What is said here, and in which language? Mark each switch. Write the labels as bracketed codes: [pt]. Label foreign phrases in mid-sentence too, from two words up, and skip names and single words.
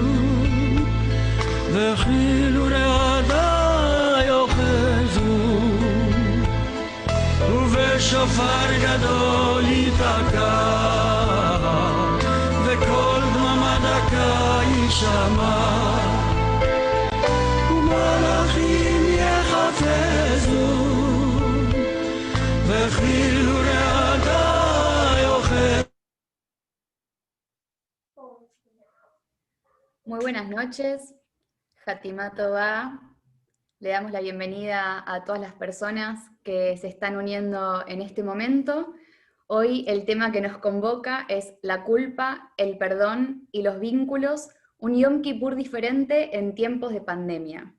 [he] וחילו רעדה יוחזו ובשופר גדול ייתקע וכל דממה דקה יישמע ומלאכים יחפזו וחילו רעדה יוחזו. [es] Muy buenas noches, [he] חתימה טובה. [es] Le damos la bienvenida a todas las personas que se están uniendo en este momento. Hoy el tema que nos convoca es la culpa, el perdón y los vínculos, un Yom Kippur diferente en tiempos de pandemia.